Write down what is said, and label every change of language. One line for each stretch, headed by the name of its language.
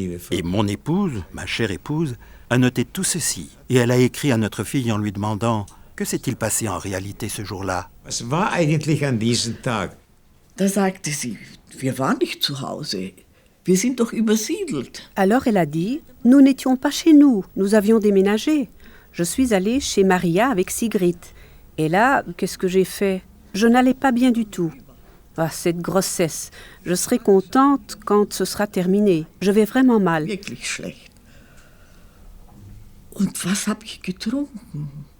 French: Et mon épouse, ma chère épouse, a noté tout ceci. Et elle a écrit à notre fille en lui demandant « Que s'est-il passé en réalité ce jour-là »
German: Da sagte sie, wir waren nicht zu Hause. Wir sind doch übersiedelt.
French: Alors elle a dit « Nous n'étions pas chez nous, nous avions déménagé. Je suis allée chez Maria avec Sigrid. Et là, qu'est-ce que j'ai fait ? Je n'allais pas bien du tout. Ah, cette grossesse. Je serai contente quand ce sera terminé. Je vais vraiment mal. »
German: Wirklich schlecht. Und was habe ich getrunken?